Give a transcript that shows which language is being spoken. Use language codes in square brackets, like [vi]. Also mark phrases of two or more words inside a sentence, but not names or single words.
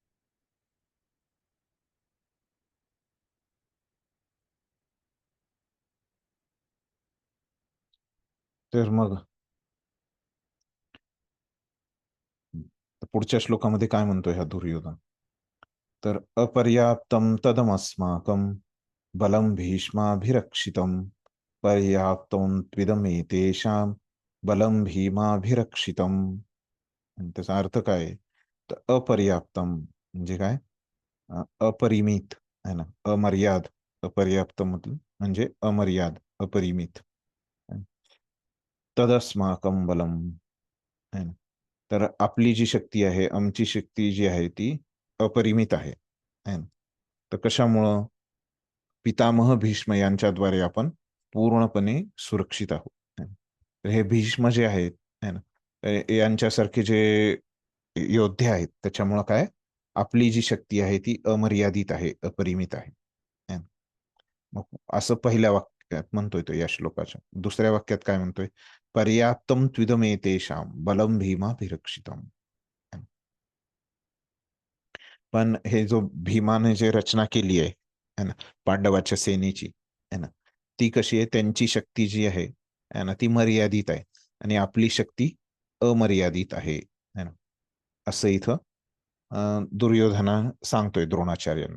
[mr] तर मग पुढच्या श्लोकामध्ये काय म्हणतोय हा दुर्योधन, तर [sa] अपर्याप्तं तदमस्माकं बलं भीष्माभिरक्षितं पर्याप्तं त्विदमेतेषां बलं भीमाभिरक्षितं. [mr] त्याचा अर्थ काय आहे, तर अपर्याप्तम म्हणजे काय, अपरिमित [hi] है ना, [mr] अमर्याद. अपर्याप्त मतलब म्हणजे अमर्याद, अपरिमित. [sa] तदस्माकं बलम [hi] है ना, [mr] तर आपली जी शक्ती आहे, आमची शक्ती जी आहे ती अपरिमित आहे [hi] है ना. [mr] तर कशामुळं, पितामह भीष्म यांच्याद्वारे आपण पूर्णपणे सुरक्षित आहोत [hi] है ना. [mr] तर हे भीष्म जे आहेत [hi] है ना, [mr] यांच्यासारखे जे योद्धे आहेत त्याच्यामुळं काय आपली जी शक्ती आहे ती अमर्यादित आहे, अपरिमित आहे [hi] है ना. [mr] मग असं पहिल्या वाक्यात म्हणतोय तो या श्लोकाच्या. दुसऱ्या वाक्यात काय म्हणतोय, [sa] पर्याप्तम त्विदमेतेषां बलं भीमाभिरक्षितम. [mr] पण हे जो भीमाने जे रचना केली आहे [hi] है ना [mr] पांडवाच्या सेनेची [hi] है ना, [mr] ती कशी आहे, त्यांची शक्ती जी आहे [hi] है ना [mr] ती मर्यादित आहे आणि आपली शक्ती अमर्यादित आहे है ना. असं इथं दुर्योधना सांगतोय द्रोणाचार्यांना.